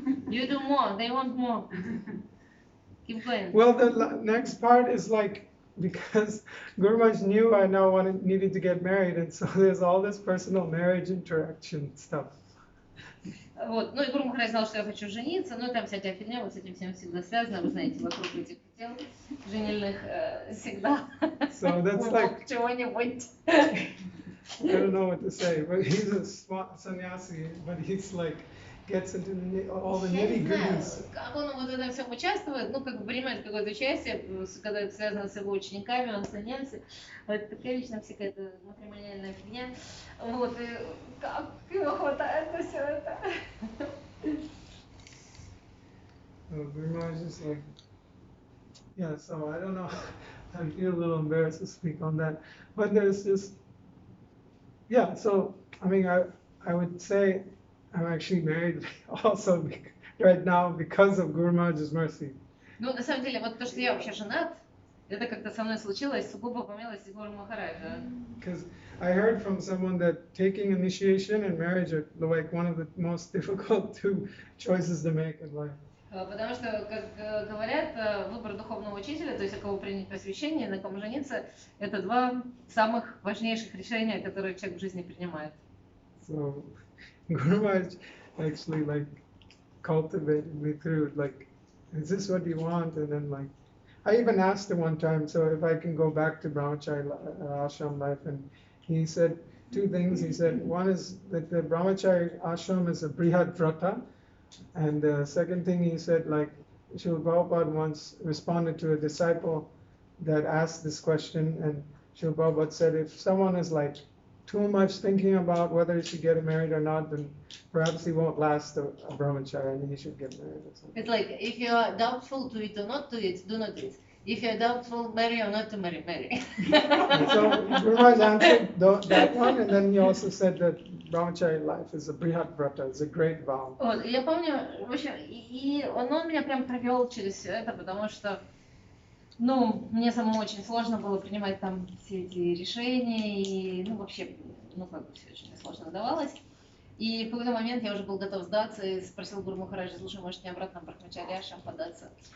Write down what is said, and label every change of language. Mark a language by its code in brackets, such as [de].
[en] You do more, they want more. Keep going. Well, the next part is like, because Guru Maharaj knew I now needed to get married, and so there's all this personal marriage interaction stuff. Вот. [ru] Ну и Гуру Махарадж знал, что я хочу жениться, но там всякая фигня, вот с этим всем всегда связано, вы знаете, вокруг этих дел женильных всегда [en] So that's like, [ru] чего-нибудь. [en] I don't know what to say, but he's a sannyasi, but he's like, gets into all the [ru] Я не знаю, [en] nitty-gritties. [ru] как он вот в этом всем участвует, ну, как бы принимает какое-то участие, когда это связано с его учениками, он саньяси. Это такая лично всякая матримониальная фигня. Вот, и как его хватает на все это. [en] Guru Maharaj is like, yeah, so I don't know, I feel a little embarrassed to speak on that, but there's just, yeah, so, I mean, I would say I'm actually married also right now because of Guru Maharaj's mercy. [ru] Ну, на самом деле, вот то, что я вообще женат, это как-то со мной случилось сугубо по милости Гуру Махараджа. [en] Because I heard from someone that taking initiation and marriage are like one of the most difficult two choices to make in life. [ru] Потому что, как говорят, выбор духовного учителя, то есть на кого принять посвящение, на ком жениться, это два самых важнейших решения, которые человек в жизни принимает. [en] So Guru Maharaj actually like cultivated me through like, is this what you want? And then like, I even asked him one time, so if I can go back to Brahmacharya ashram life, and he said two things. He said one is that the Brahmacharya ashram is a brihad vrata, and the second thing he said, like, Srila Prabhupada once responded to a disciple that asked this question, and Srila Prabhupada said, if someone is like too much thinking about whether he should get married or not, then perhaps he won't last a brahmacharya and he should get married or something. It's like, if you are doubtful to it or not to it, do not it. If you are doubtful, marry or not to marry, marry. So Guru Maharaj answered that one, and then he also said that brahmacharya life is a brihad vrata, it's a great vow. [ru] Вот, я помню, в общем, и он меня прям провел через все это, потому что, ну, мне самому очень сложно было принимать там все эти решения, и, ну, вообще, ну, как бы все очень сложно давалось. И в какой-то момент я уже был готов сдаться и спросил Гуру Махараджа, слушай, может мне обратно в Брахмачарья ашрам податься?